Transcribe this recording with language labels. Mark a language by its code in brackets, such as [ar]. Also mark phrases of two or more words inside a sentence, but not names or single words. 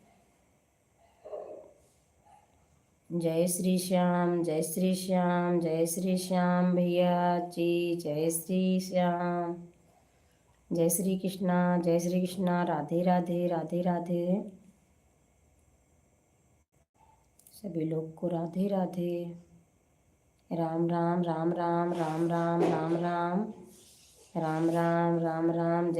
[hi] जय श्री श्याम जय श्री श्याम जय श्री श्याम भैया जी, जय श्री श्याम। जय श्री कृष्णा। राधे राधे राधे राधे। सभी लोग को राधे राधे। राम राम राम राम राम राम राम राम राम राम राम राम।